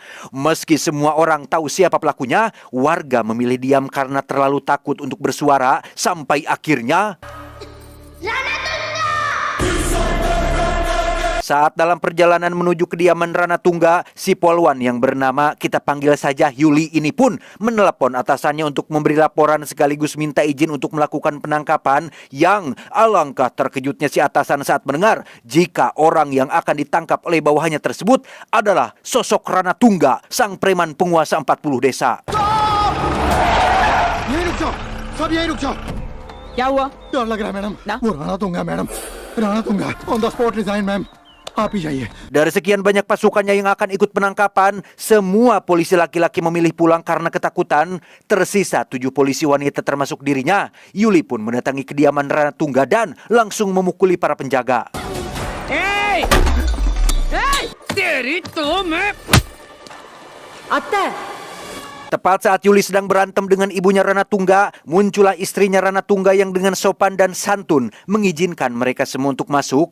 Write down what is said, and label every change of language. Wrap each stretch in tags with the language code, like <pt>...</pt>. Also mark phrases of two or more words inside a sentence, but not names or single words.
<id>Meski semua orang tahu siapa pelakunya, warga memilih diam karena terlalu takut untuk bersuara sampai akhirnya saat dalam perjalanan menuju kediaman Rana Tungga, si polwan yang bernama kita panggil saja Yuli ini pun menelepon atasannya untuk memberi laporan sekaligus minta izin untuk melakukan penangkapan. Yang alangkah terkejutnya si atasan saat mendengar jika orang yang akan ditangkap oleh bawahannya tersebut adalah sosok Rana Tungga, sang preman penguasa 40 desa.</id> <hi>सब यही रुक जाओ। क्या हुआ? डर लग रहा है मैडम। ना? वो राणा तुंगा मैडम, राणा तुंगा</hi> <en>on the spot resign</en> <hi>मैम। आप ही जाइए।</hi> <id>Dari sekian banyak pasukannya yang akan ikut penangkapan, semua polisi laki-laki memilih pulang karena ketakutan. Tersisa 7 polisi wanita termasuk dirinya. Yuli pun mendatangi kediaman Ranatungga dan langsung memukuli para penjaga. Tepat saat Yuli sedang berantem dengan ibunya Ranatungga, muncullah istrinya Ranatungga yang dengan sopan dan santun mengizinkan mereka semua untuk masuk.</id>